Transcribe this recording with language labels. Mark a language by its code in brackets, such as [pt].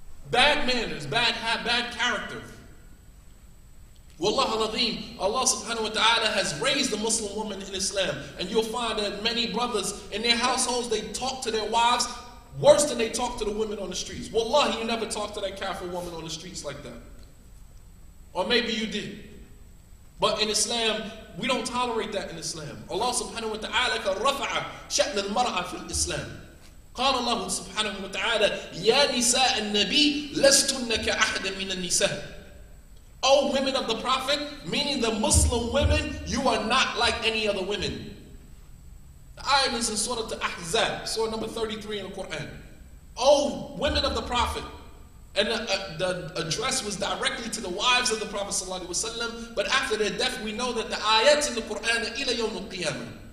[en] Bad manners, bad character. Wallah al-Azim, Allah subhanahu wa ta'ala has raised the Muslim woman in Islam. And you'll find that many brothers in their households, they talk to their wives worse than they talk to the women on the streets. Wallahi, you never talk to that kafir woman on the streets like that. Or maybe you did. But in Islam, we don't tolerate that in Islam. [ar] Allah subhanahu wa ta'ala رفع شأن المرأة في الإسلام. قال الله سبحانه وتعالى يا نساء النبي لستن كأحد من النساء. [en] O women of the Prophet, meaning the Muslim women, you are not like any other women. The ayah is in Surah Al-Ahzab, Surah number 33 in the Quran. O women of the Prophet. And the address was directly to the wives of the Prophet ﷺ, but after their death we know that the ayats in the Quran are ila yawm al-qiyamah.